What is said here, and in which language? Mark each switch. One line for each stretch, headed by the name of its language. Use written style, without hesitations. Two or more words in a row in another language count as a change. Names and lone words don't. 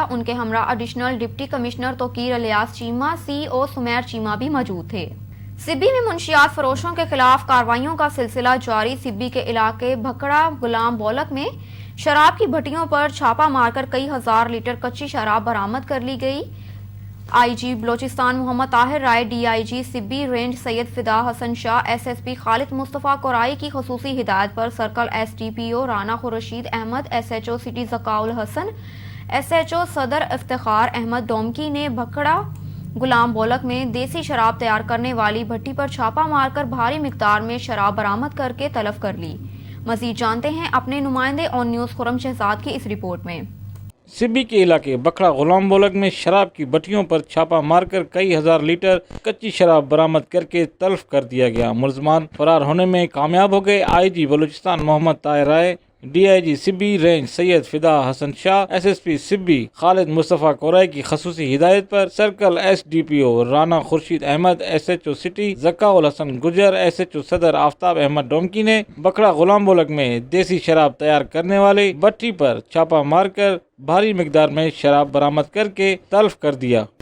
Urdu: ان کے ہمراہ
English: additional deputy commissioner
Urdu: توقیر الیاس چیمہ، CO سمیر چیمہ بھی موجود تھے. سبی میں منشیات فروشوں کے خلاف کارروائیوں کا سلسلہ جاری. سبی کے علاقے بھکڑا غلام بولک میں شراب کی بھٹیوں پر چھاپہ مار کر کئی ہزار لیٹر کچی شراب برآمد کر لی گئی. IG بلوچستان محمد طاہر رائے، DIG سبی رینج سید فدا حسن شاہ، SSP خالد مصطفیٰ کورائی کی خصوصی ہدایت پر سرکل SDPO رانا خورشید احمد، SHO سٹی ذکاء الحسن، SHO صدر افتخار احمد ڈومکی نے بھکڑا غلام بولک میں دیسی شراب تیار کرنے والی بھٹی پر چھاپہ مار کر بھاری مقدار میں شراب برآمد کر کے طلب کر لی. مزید جانتے ہیں اپنے نمائندے آن نیوز خرم شہزاد کی اس رپورٹ میں. سبی کے علاقے بکھڑا غلام بولک میں شراب کی بھٹیوں پر چھاپہ مار کر کئی ہزار لیٹر کچی شراب برآمد کر کے تلف کر دیا گیا. ملزمان فرار ہونے میں کامیاب ہو گئے. IG بلوچستان محمد طاہر رائے، DIG سبی رینج سید فدا حسن شاہ، SSP سبی خالد مصطفیٰ کورائی کی خصوصی ہدایت پر سرکل SDPO رانا خورشید احمد، SHO سٹی ذکاء الحسن گجر، SHO صدر آفتاب احمد ڈومکی نے بکھڑا غلام بولک میں دیسی شراب تیار کرنے والے بھٹی پر چھاپہ مار کر بھاری مقدار میں شراب برآمد کر کے تلف کر دیا.